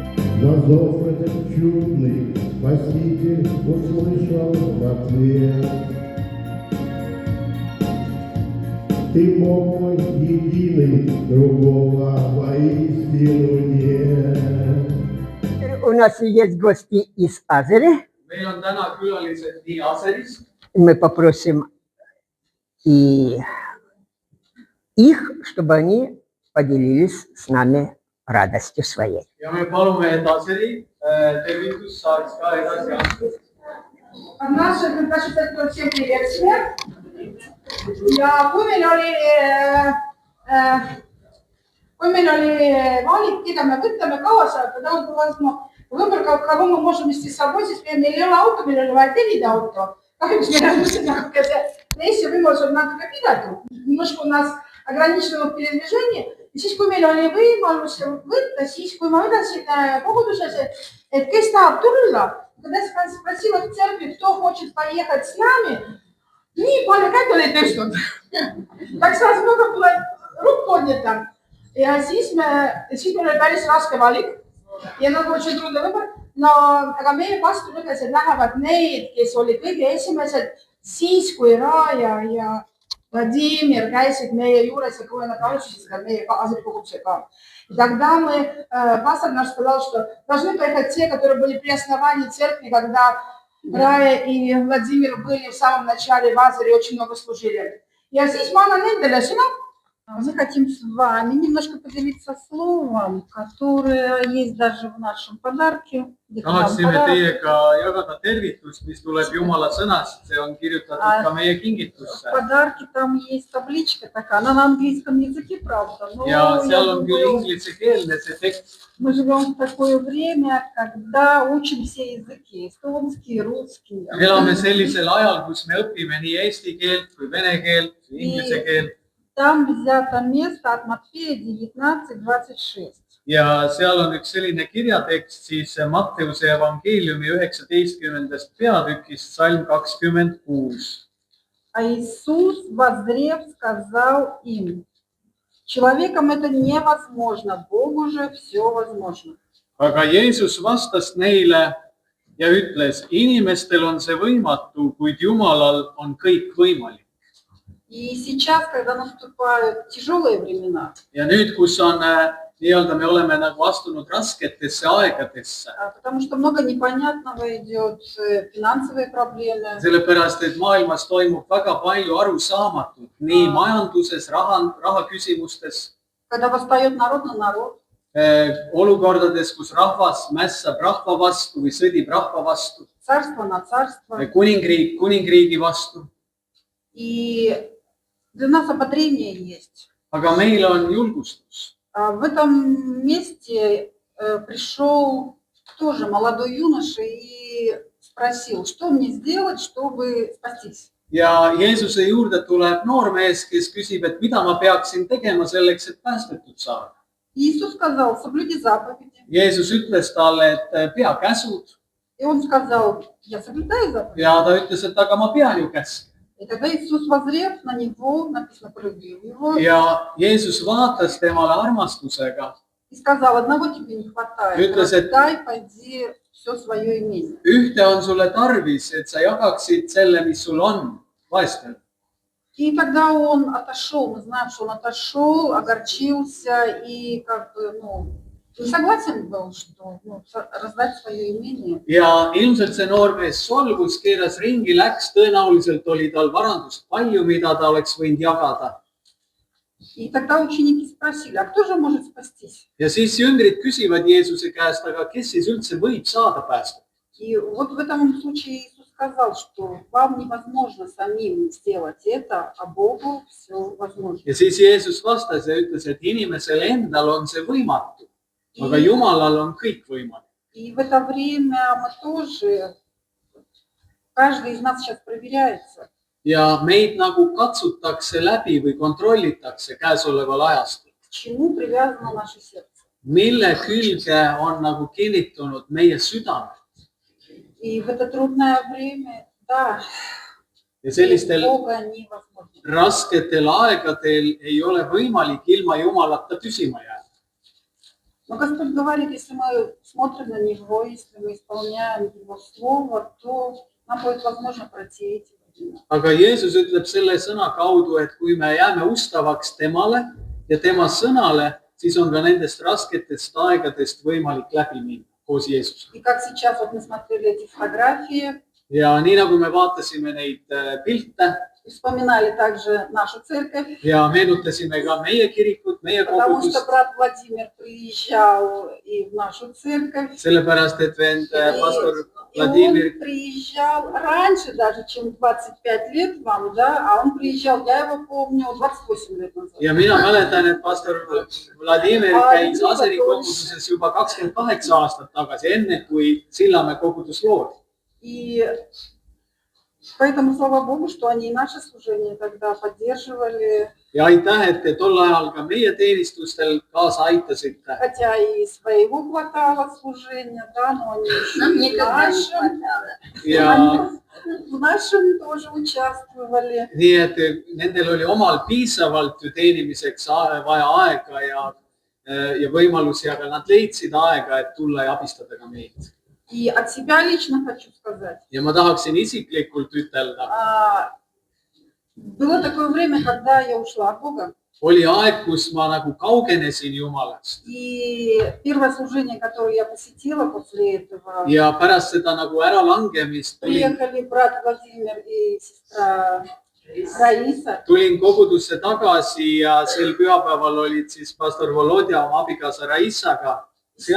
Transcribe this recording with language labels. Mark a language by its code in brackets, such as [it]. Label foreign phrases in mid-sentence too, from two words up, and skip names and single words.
[ru] На зов этот чудный Спаситель услышал в ответ. Ты мог мой единый, другого воистину нет. У нас есть гости из Азери. [et] meil on täna külalised nii Aserist [ru] Мы попросим и их, чтобы они поделились с нами радостью своей. [et] ja me palume, et Aseri tervitus saaks ka edasi anda. [ru] От наших предпочитателей всем приветствия. [et] Ja kui meil oli valik, keda me võtame kaasa, võib-olla [ru] кого мы можем вести с собой, [et] siis meil ei ole auto, meil oli vaja tellida auto. Kahjuks meil on see reisi võimalus on natuke piiratud. [ru] Немножко у нас ограничено передвижение. [et] Ja siis, kui meil oli võimalus võtta, siis kui ma ütlesin koguduses, et kes tahab tulla, [ru] когда спросила в церкви, кто хочет поехать с нами, [et] nii palju käed oli tõstnud. [ru] Так сразу много было рук поднято. [et] Ja siis meil oli päris raske valik. Ja nagu [ru] очень трудный выбор. [et] no aga meie vastulugesed lähevad need, kes olid kõige esimesed siis, kui Raja ja Vladimir käisid meie juures ja kui nad alustasid meie asetukogudusega. [ru] И тогда пастор наш сказал, что должны поехать те, которые были при основании церкви, когда Рая и Владимир были в самом начале в Азере, очень много служили. [et] Ja siis ma annan nendele sõna. [ru] Мы хотим с вами немножко поделиться словом, которое есть даже в нашем подарке. [et] Tahaksime teiega jagada tervitust, mis tuleb Jumala sõnast. See on kirjutatud ka meie kingitusse. [ru] В подарке там есть табличка такая, она на английском языке, правда. [et] Ja seal on küll inglisekeelne see tekst. [ru] Мы живем в такое время, когда учим все языки, эстонский, русский. [et] Elame sellisel ajal, kus me õpime nii eesti keelt kui vene keelt, inglise keelt. [ru] Там взято место от Матфея 19:26. [et] Ja seal on üks selline kirjatekst siis Matteuse evangeeliumi 19. peatükist, salm 26. [ru] А Иисус, воззрев, сказал им: человеком это невозможно, Богу же все возможно. [et] Aga Jeesus vastas neile ja ütles, inimestel on see võimatu, kuid Jumalal on kõik võimalik. [ru] И сейчас, когда наступают тяжелые времена, [et] Ja nüüd, kus on nii-öelda me oleme nagu astunud rasketesse aegadesse, [ru] потому что много непонятного идет, финансовые проблемы, [et] sellepärast, et maailmas toimub väga palju arusaamatut nii majanduses, raha küsimustes, [ru] когда восстает народ на народ, [et] olukordades, kus rahvas mässab rahva vastu või sõdib rahva vastu, [ru] царство на царство. [et] kuningriik kuningriigi vastu. [ru] И для нас ободрение есть. [et] Aga meil on julgustus. [ru] В этом месте пришел тоже молодой юноша и спросил, что мне сделать, чтобы спастись. [et] Ja Jeesuse juurde tuleb noormees, kes küsib, et mida ma peaksin tegema selleks, et päästetud saada. [ru] Иисус сказал: соблюди заповеди. [et] Jeesus ütles talle, et pea käsud. [ru] И он сказал: я соблюдаю заповеди. [et] Ja ta ütles, et aga ma pean ju käske. [ru] И тогда Иисус, воззрев на него, написано, полюбил его, [et] Ja Jeesus vaatas temale armastusega. [ru] и сказал: одного тебе не хватает, [et] Ütles, et [ru] дай, пойди все свое имение. [et] ühte on sulle tarvis, et sa jagaksid selle, mis sul on, vaestel. [ru] И тогда он отошел, мы знаем, что он отошел, огорчился и как бы, не согласен был, что раздать свое имение. [et] Ja ilmselt see noormees solvus, keeras ringi, läks, tõenäoliselt oli tal varandust palju, mida ta oleks võinud jagada. [ru] И тогда ученики спросили: а кто же может спастись? [et] Ja siis jüngrid küsivad Jeesuse käest, aga kes siis üldse võib saada päästa? [ru] И вот в этом случае Иисус сказал, что вам невозможно самим сделать это, а Богу все возможно. [et] Ja siis Jeesus vastas ja ütles, et inimesel endal on see võimatu, aga Jumalal on kõik võimalik. [ru] И в это время мы тоже, каждый из нас сейчас проверяется. [et] Ja meid nagu katsutakse läbi või kontrollitakse käesoleval ajastul. [ru] К чему привязано наше сердце? [et] Mille külge on nagu kinnitunud meie südame. [ru] И в это трудное время, да, [et] Ja sellistel [ru] Бога невозможно. [et] rasketel aegadel ei ole võimalik ilma Jumalata püsima jääda. [ru] Но Господь говорит, если мы смотрим на Него, если мы исполняем Его Слово, то нам будет возможно пройти эти времена. [et] Aga Jeesus ütleb selle sõna kaudu, et kui me jääme ustavaks temale ja tema sõnale, siis on ka nendest rasketest aegadest võimalik läbi minna koos Jeesusega. [ru] И как сейчас вот мы смотрели эти фотографии, [et] Ja nii nagu me vaatasime neid pilte [ru] вспоминали также нашу церковь, [et] ja meenutasime ka meie kirikut, meie [ru] потому [et] kogudust, [ru] что брат Владимир приезжал и в нашу церковь. [et] sellepärast et vend pastor [ru] И он [et] Vladimir, [ru] приезжал раньше даже, чем 25 лет вам, да, а он приезжал, я его помню, 28 лет назад. [et] ja mina mäletan, et pastor Vladimir käis Aseri koguduses juba 28 aastat tagasi, enne kui Sillamäe kogudus loodi. [ru] И поэтому, слава Богу, что они и наше служение тогда поддерживали, [et] Ja aitäh, et te tol ajal ka meie teenistustel kaasa aitasite. [ru] хотя и своего хватало служения, да, но они еще Нам и в никогда не нашем, хватало. [et] Ja [ru] в нашем тоже участвовали. [et] nii, et nendel oli omal piisavalt ju teenimiseks vaja aega ja võimalusi, aga nad leidsid aega, et tulla ja abistada ka meid. [ru] И от себя lично хочу сказать. [et] ja ma tahaksin isiklikult ütelda, [ru] Было такое время, когда я ушла от Бога. [et] oli aeg, kus ma nagu kaugenesin Jumalast [ru] И первое служение, которое я посетила после этого, [et] ja pärast seda nagu äralangemist [ru] приехали брат Владимир и сестра Раиса. [et] tulin kogudusse tagasi ja sel pühapäeval olid siis pastor Volodja oma abikaasa Raissaga seal